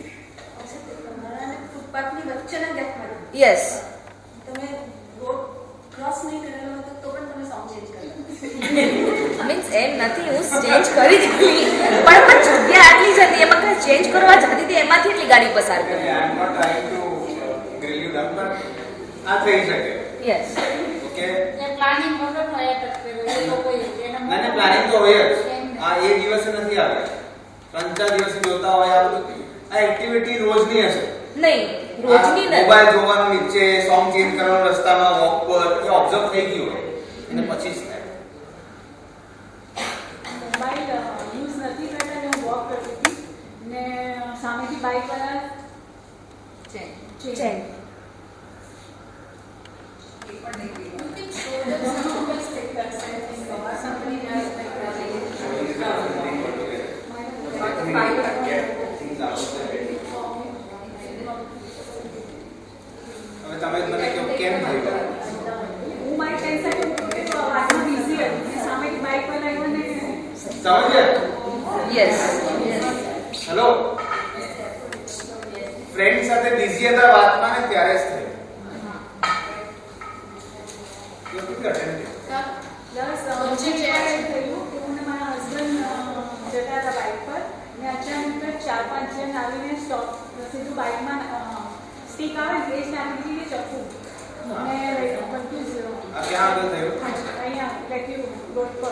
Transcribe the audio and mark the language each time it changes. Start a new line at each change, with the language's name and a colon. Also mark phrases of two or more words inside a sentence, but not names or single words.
Gujarati: ફૂટપાથની વચ્ચેના ગેપમાં યસ, તમે
English: road cross
Gujarati: નહીં કરેલો હતો તો પણ તમે
English: song change
Gujarati: કર્યો. મીન્સ એમ નથી, હું ચેન્જ કરી દીધી પણ જગ્યા આટલી જ હતી, એમાં કઈ ચેન્જ કરવા જતી હતી એમાંથી એટલી ગાડી પસાર કરી.
English: I am not trying to grill you down, but
Gujarati: આ થઈ શકે. યસ, ઓકે, એ પ્લાનિંગ વગર હોય કરતે હોય એ લોકો એના મને પ્લાનિંગ તો હોય જ. આ એક દિવસે નથી આવે, 3-4 દિવસે જોતા હોય. આ બધું આ એક્ટિવિટી રોજની હશે. નહીં રોજની નથી. મોબાઈલ જોવાનું નીચે,
English: song change
Gujarati: કરવાનું રસ્તામાં, વોક પર, એ ઓબ્ઝર્વ થઈ ગયું હોય અને પછી જ થાય.
English: mobile use
Gujarati: નથી કરતા ને હું વોક કરતી હતી ને સામેથી બાઇકવાળા ચેન્જ
English: You can show them some of the stickers and things or somebody does like that.
Gujarati: હવે તમે જ મને કહો કેમ થયું? હું મારી ટેન્શન વાતમાં બિઝી હતી, સામેથી બાઇકવાળા આવ્યો ને સમજ્યા? યસ, હેલો, ફ્રેન્ડ સાથે બિઝી હતા વાતમાં ને ત્યારે જ થયું.
English: You could attend it.
Gujarati: પ્લસ થયું કે હું ને મારા હસબન્ડ જતા હતા બાઇક પર ને અચાનક 4-5 જણ આવીને સ્ટોપ સીધું બાઇકમાં સ્ટીક આવે ને એ જ નાખી દીધી ચપ્પુ ને કન્ફ્યુઝ. આ ક્યાં આગળ થયું? અહીંયા લેક્યુ રોડ પર